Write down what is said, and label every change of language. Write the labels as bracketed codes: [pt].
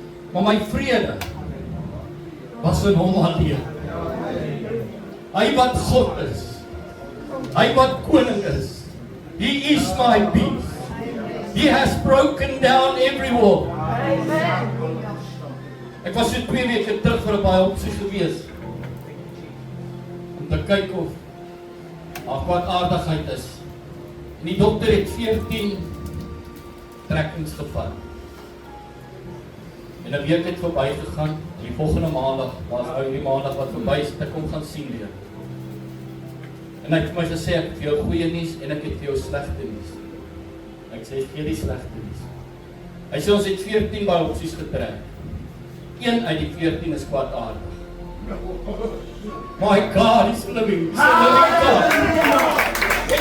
[af] Maar my vrede was in hom alleen. Hy wat God is, hy wat koning is, [en] he is my peace. He has broken down every wall. [af] Ek was so 2 weke terug vir 'n biopsie gewees, om te kyk of daar kwaadaardigheid is. En die dokter het 14 trekkings gevat. En 'n week het verby gegaan, die volgende maandag, die maandag wat verby is, het ek hom gaan sien weer. En hy het vir my gesê, ek het vir jou goeie nuus en ek het vir jou slegte nuus. Ek sê, gee die slegte nuus. Hy sê, ons het 14 biopsies getrek. 1 uit die 14 is kwaadaardig. [en] My God, he's living. He's a living God.